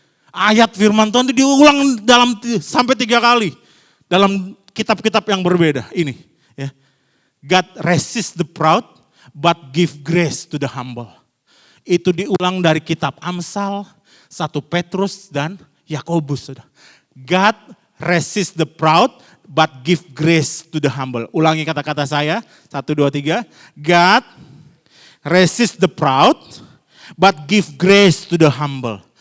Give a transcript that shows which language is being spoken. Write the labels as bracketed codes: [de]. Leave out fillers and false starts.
[id] Ayat firman Tuhan itu diulang sampai 3 kali. Dalam kitab-kitab yang berbeda. Ini, ya. [en] God resist the proud, but give grace to the humble. [id] Itu diulang dari kitab Amsal, 1 Petrus dan Yakobus. [en] God resist the proud, but give grace to the humble. [id] Ulangi kata-kata saya, [en] 1, 2, 3. God resist the proud, but give grace to the humble.